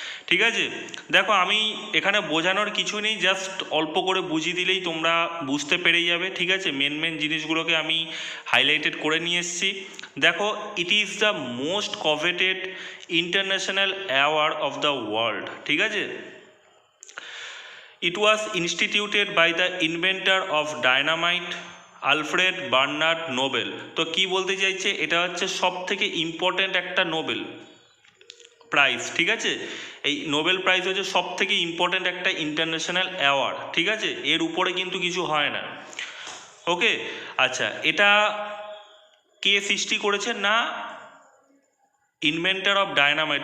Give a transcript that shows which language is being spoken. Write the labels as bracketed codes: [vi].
[bn] ঠিক আছে, দেখো আমি এখানে বোঝানোর কিছু নেই, জাস্ট অল্প করে বুঝিয়ে দিলেই তোমরা বুঝতে পেরে যাবে। ঠিক আছে, মেন জিনিসগুলোকে আমি হাইলাইটেড করে নিয়ে এসেছি। [en] দেখো, it is the most coveted international award of the world. [bn] ঠিক আছে, [en] it was instituted by the inventor of dynamite Alfred Bernhard Nobel. [bn] তো কি বলতে চাইছে, এটা হচ্ছে সব থেকে ইম্পর্ট্যান্ট একটা নোবেল প্রাইজ। ঠিক আছে, এই নোবেল প্রাইজ হচ্ছে সব থেকে ইম্পর্ট্যান্ট একটা ইন্টারন্যাশনাল অ্যাওয়ার্ড। ঠিক আছে, এর উপরে কিন্তু কিছু হয় না। ওকে, আচ্ছা, এটা কে সৃষ্টি করেছে না, [en] Inventor of dynamite.